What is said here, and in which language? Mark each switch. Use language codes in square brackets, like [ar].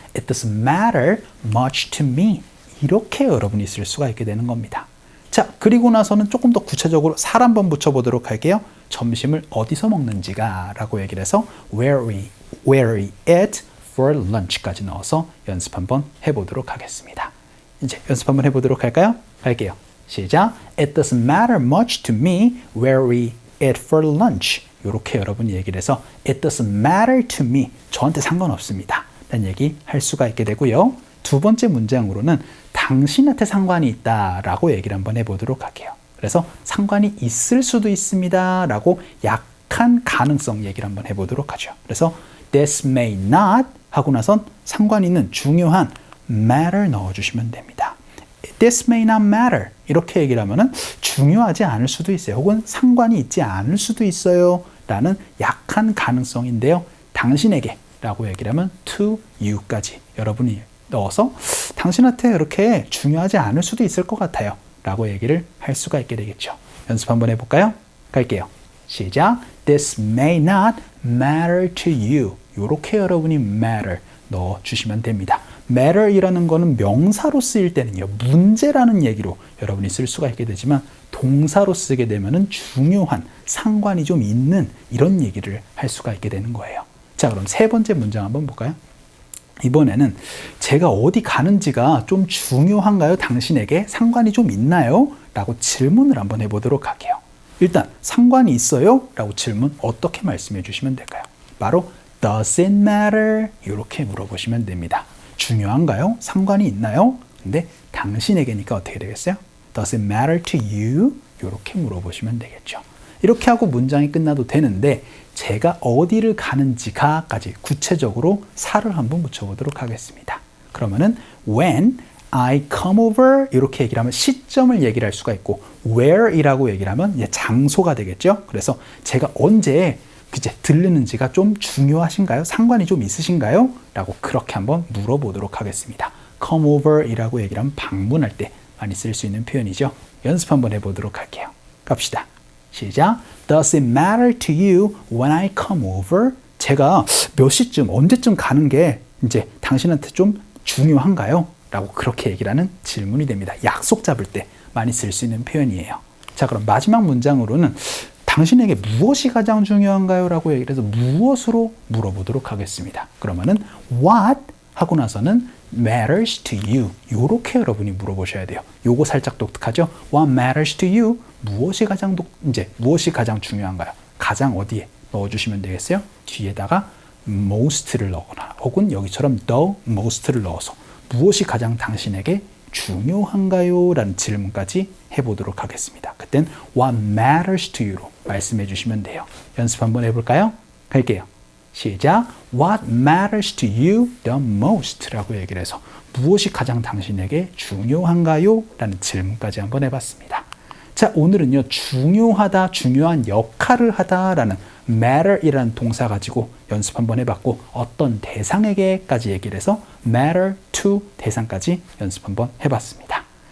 [en] It doesn't matter much to me [ko] 이렇게 여러분이 쓸 수가 있게 되는 겁니다. 자, 그리고 나서는 조금 더 구체적으로 살 한번 붙여보도록 할게요. 점심을 어디서 먹는지가 라고 얘기를 해서 [en] where we eat for lunch [ko] 까지 넣어서 연습 한번 해보도록 하겠습니다. 이제 연습 한번 해보도록 할까요? 갈게요. 시작. [en] It doesn't matter much to me where we eat for lunch. [ko] 이렇게 여러분이 얘기를 해서 [en] It doesn't matter to me. [ko] 저한테 상관없습니다. 라는 얘기 할 수가 있게 되고요. 두 번째 문장으로는 당신한테 상관이 있다라고 얘기를 한번 해보도록 할게요. 그래서 상관이 있을 수도 있습니다 라고 약한 가능성 얘기를 한번 해보도록 하죠. 그래서 [en] This may not [ko] 하고 나선 상관 있는 중요한 matter 넣어주시면 됩니다. [en] This may not matter [ko] 이렇게 얘기를 하면은 중요하지 않을 수도 있어요. 혹은 상관이 있지 않을 수도 있어요 라는 약한 가능성인데요. 당신에게 라고 얘기를 하면 [en] to you [ko] 까지 여러분이 넣어서 당신한테 그렇게 중요하지 않을 수도 있을 것 같아요 라고 얘기를 할 수가 있게 되겠죠. 연습 한번 해볼까요? 갈게요. 시작. [en] This may not matter to you. [ko] 이렇게 여러분이 matter 넣어주시면 됩니다. matter이라는 거는 명사로 쓰일 때는요. 문제라는 얘기로 여러분이 쓸 수가 있게 되지만 동사로 쓰게 되면은 중요한 상관이 좀 있는 이런 얘기를 할 수가 있게 되는 거예요. 자, 그럼 세 번째 문장 한번 볼까요? 이번에는 제가 어디 가는지가 좀 중요한가요? 당신에게 상관이 좀 있나요? 라고 질문을 한번 해보도록 할게요. 일단 상관이 있어요? 라고 질문 어떻게 말씀해 주시면 될까요? [en] 바로 Does it matter? [ko] 이렇게 물어보시면 됩니다. 중요한가요? 상관이 있나요? 근데 당신에게니까 어떻게 되겠어요? [en] Does it matter to you? [ko] 이렇게 물어보시면 되겠죠. 이렇게 하고 문장이 끝나도 되는데 제가 어디를 가는지가까지 구체적으로 살을 한번 붙여보도록 하겠습니다. 그러면은 [en] when I come over [ko] 이렇게 얘기를 하면 시점을 얘기를 할 수가 있고 where이라고 얘기를 하면 이제 장소가 되겠죠. 그래서 제가 언제 이제 들르는지가 좀 중요하신가요? 상관이 좀 있으신가요? 라고 그렇게 한번 물어보도록 하겠습니다. come over 이라고 얘기를 하면 방문할 때 많이 쓸 수 있는 표현이죠. 연습 한번 해보도록 할게요. 갑시다. 시작. [en] Does it matter to you when I come over? [ko] 제가 몇 시쯤, 언제쯤 가는 게 이제 당신한테 좀 중요한가요? 라고 그렇게 얘기를 하는 질문이 됩니다. 약속 잡을 때 많이 쓸 수 있는 표현이에요. 자, 그럼 마지막 문장으로는 당신에게 무엇이 가장 중요한가요? 라고 얘기를 해서 무엇으로 물어보도록 하겠습니다. 그러면은 what 하고 나서는 [en] matters to you [ko] 요렇게 여러분이 물어보셔야 돼요. 요거 살짝 독특하죠? [en] What matters to you? [ko] 무엇이 가장 중요한가요? 가장 어디에 넣어주시면 되겠어요? 뒤에다가 most를 넣거나 혹은 여기처럼 the most를 넣어서 무엇이 가장 당신에게 중요한가요? 라는 질문까지 해보도록 하겠습니다. 그땐 [en] what matters to you [ko] 로 말씀해 주시면 돼요. 연습 한번 해볼까요? 갈게요. 시작. [en] What matters to you the most? [ko] 라고 얘기를 해서 무엇이 가장 당신에게 중요한가요? 라는 질문까지 한번 해봤습니다. 자, 오늘은요. 중요하다, 중요한 역할을 하다라는 matter이라는 동사 가지고 연습 한번 해봤고 어떤 대상에게까지 얘기를 해서 matter to 대상까지 연습 한번 해봤습니다.